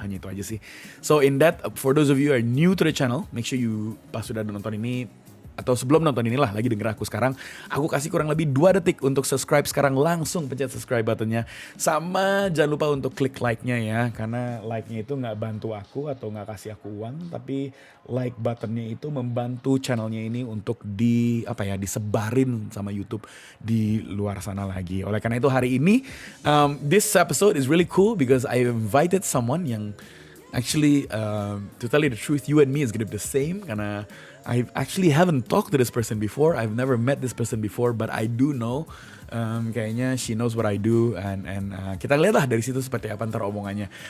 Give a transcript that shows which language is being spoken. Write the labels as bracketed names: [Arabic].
[Indonesian] Hanya itu aja sih. [English] So in that, for those of you who are new to the channel, make sure you [Indonesian] pas sudah nonton ini atau sebelum nonton inilah lagi denger aku sekarang, aku kasih kurang lebih 2 detik untuk subscribe sekarang, langsung pencet subscribe buttonnya. Sama jangan lupa untuk klik like-nya ya, karena like-nya itu gak bantu aku atau gak kasih aku uang, tapi like buttonnya itu membantu channelnya ini untuk disebarin sama YouTube di luar sana lagi. Oleh karena itu hari ini, [English] this episode is really cool because I invited someone yang actually, to tell you the truth, you and me is gonna be the same, karena I actually haven't talked to this person before. I've never met this person before, but I do know. [Indonesian] Kayaknya [English] she knows what I do, and [Indonesian] kita lihat lah dari situ seperti apa ntar omongannya.